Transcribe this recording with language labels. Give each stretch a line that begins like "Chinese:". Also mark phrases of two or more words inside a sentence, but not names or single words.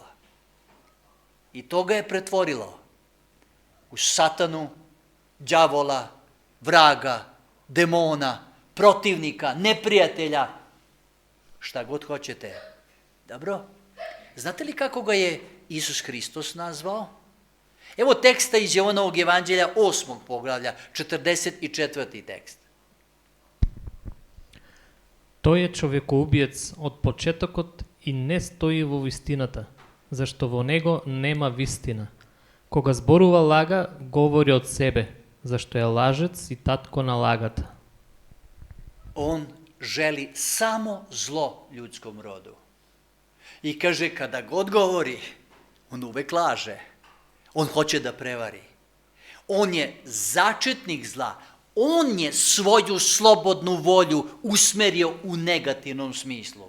Serbian: I to ga je pretvorilo u satanu, đavola, vraga, demona, protivnika, neprijatelja, šta god hoćete. Dobro? Znate li kako ga je Isus Hristos nazvao? Evo teksta iz Jovanovog evanđelja 8. poglavlja, 44. tekst.
Macedonian: Тој е човекоубиец од почетокот и не стои во вистината, зашто во него нема вистина. Кога зборува лага, говори од себе, зашто е лажец и татко на лагата.
Serbian: On želi samo zlo ljudskom rodu. I kaže, kada god govori, on uvek laže. On hoće da prevari. On je začetnik zla. On je svoju slobodnu volju usmerio u negativnom smislu.